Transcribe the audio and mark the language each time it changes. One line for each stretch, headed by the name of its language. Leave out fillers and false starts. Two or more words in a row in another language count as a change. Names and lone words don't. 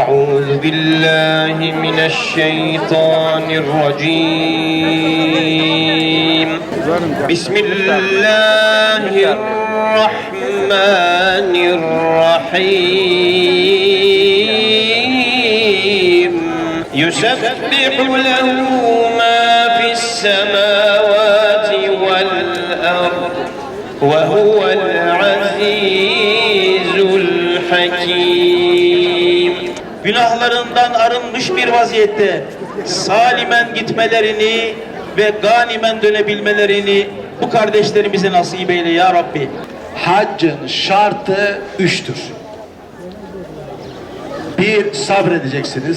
Arabic: أعوذ بالله من الشيطان الرجيم بسم الله الرحمن الرحيم يسبح له ما في السماوات والأرض وهو العزيز الحكيم.
Turkish: Günahlarından arınmış bir vaziyette salimen gitmelerini ve ganimen dönebilmelerini bu kardeşlerimize nasip eyle ya Rabbi. Haccın şartı 3'tür. 1 sabredeceksiniz.